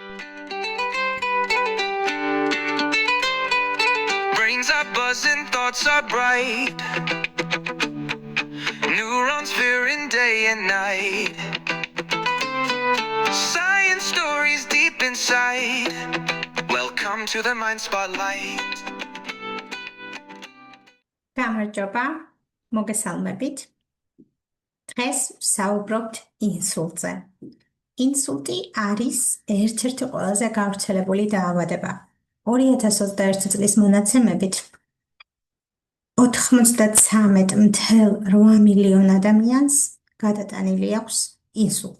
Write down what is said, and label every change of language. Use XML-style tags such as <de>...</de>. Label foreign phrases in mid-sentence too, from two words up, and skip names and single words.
<en>Brains are buzzing, thoughts are bright. Neurons veering day and night. Science stories deep inside. Welcome to the Mind Spotlight.</en> <ka>გამარჯობა, მოგესალმებით. დღეს ვსაუბრობთ ინსულტზე. ინსულტი არის ერთ-ერთი ყველაზე გავრცელებული დაავადება. 2021 წლის მონაცემებით 93.8 მილიონ ადამიანს გადატანილი აქვს ინსულტი.</ka>